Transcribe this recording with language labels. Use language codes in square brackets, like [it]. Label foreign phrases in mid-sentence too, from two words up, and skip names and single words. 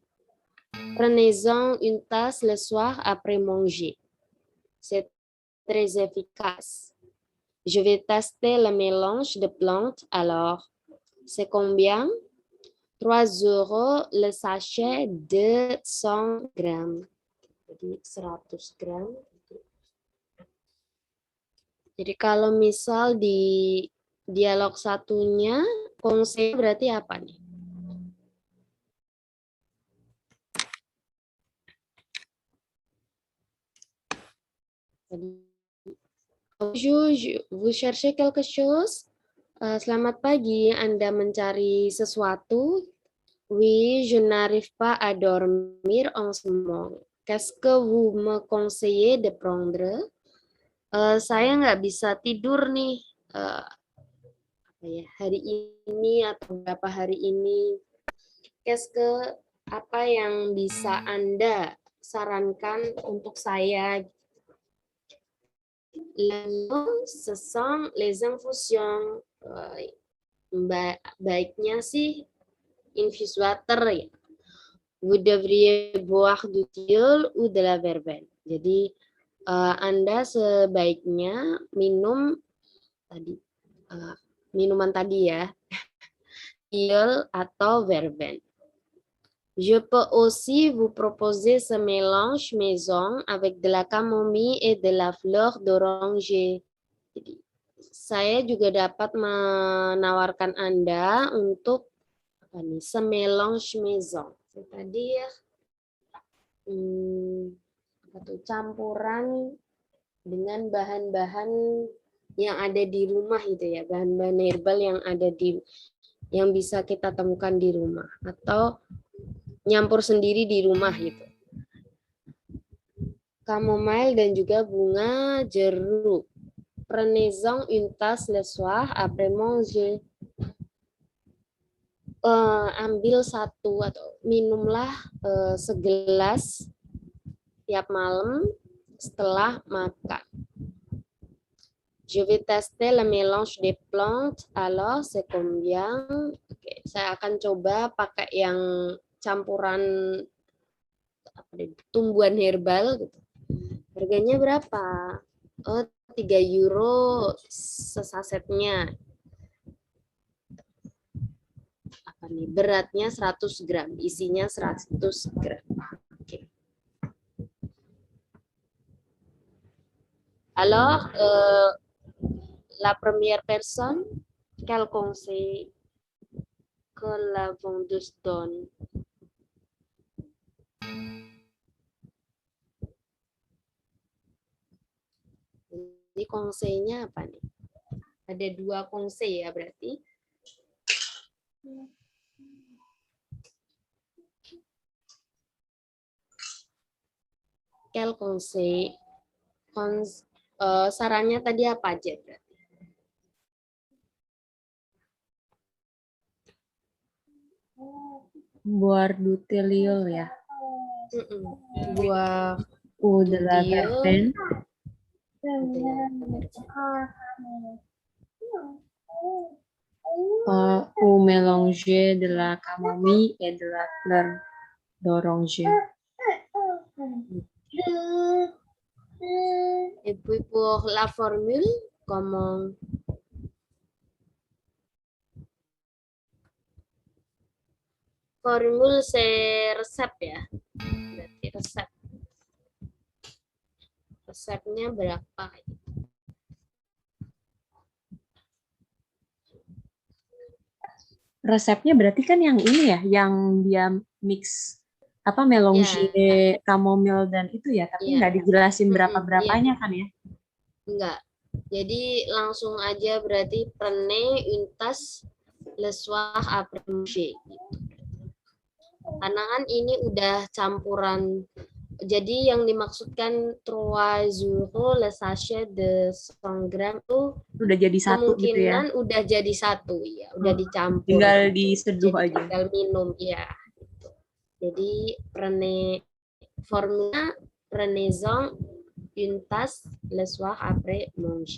[fr] Prenez-en une tasse le soir après manger. C'est très efficace. Je vais tester le mélange de plantes alors. C'est combien? 3 € le sachet de 100 grammes. [id] Jadi 100 gram. Jadi kalau misal di dialog satunya, konsep berarti apa nih? [fr] Bonjour, vous cherchez quelque chose? [id] Selamat pagi, Anda mencari sesuatu? [fr] Oui, je n'arrive pas à dormir en ce moment. Qu'est-ce que vous me conseillez de prendre? [id] Saya nggak bisa tidur nih hari ini atau beberapa hari ini. [fr] Qu'est-ce que [id] apa yang bisa Anda sarankan untuk saya? Lalu, [fr] ce sont les infusions. [id] Baiknya sih [en] infuse water [id] ya. [fr] Vous devriez boire du tilleul ou de la verveine. [id] Jadi Anda sebaiknya minum tadi minuman tadi ya, tilleul atau verveine. [fr] Je peux aussi vous proposer ce mélange maison avec de la camomille et de la fleur d'oranger. [id] Jadi, saya juga dapat menawarkan Anda untuk apa nih, [fr] ce mélange maison. [id] Tadi ya, campuran dengan bahan-bahan yang ada di rumah gitu ya, bahan-bahan herbal yang bisa kita temukan di rumah atau nyampur sendiri di rumah gitu. Chamomile dan juga bunga jeruk. [fr] Prenez-en une tasse le soir après manger. [id] Ambil satu atau minumlah segelas tiap malam setelah makan. [fr] Je vais tester le mélange des plantes, alors c'est combien? [id] Oke, saya akan coba pakai yang campuran tumbuhan herbal gitu. Harganya berapa? Oh, 3 euro sesasetnya. Apa nih? Beratnya 100 gram, isinya 100 gram. Oke. [fr] Alors, la première personne, quel conseil que la vendeuse donne? [id] Jadi konseinya apa nih? Ada 2 konsei ya berarti. [fr] Quel conseil? [id] Sarannya tadi apa aja berarti? [fr] Boire du tilleul ya. Boire Ou de la verveine. Ou mélanger de la camomille et de la fleur d'oranger. Et puis pour la formule, comment? Formule c'est [id] resep ya. Berarti resep. Resepnya berapa? Resepnya berarti kan yang ini ya, yang dia mix apa melange, chamomile dan itu ya, tapi nggak dijelasin berapa-berapanya kan ya? Enggak. Jadi langsung aja berarti [fr] prenez une tasse le soir après manger. [id] Gitu. Karena kan ini udah campuran. Jadi yang dimaksudkan 3 euro [fr] le sachet de [id] 100 gram tuh udah jadi satu gitu ya? Kemungkinan udah jadi satu ya, udah dicampur. Tinggal diseduh aja. Tinggal minum ya. Gitu. Jadi formula [fr] prenez-en une tasse le soir après manger.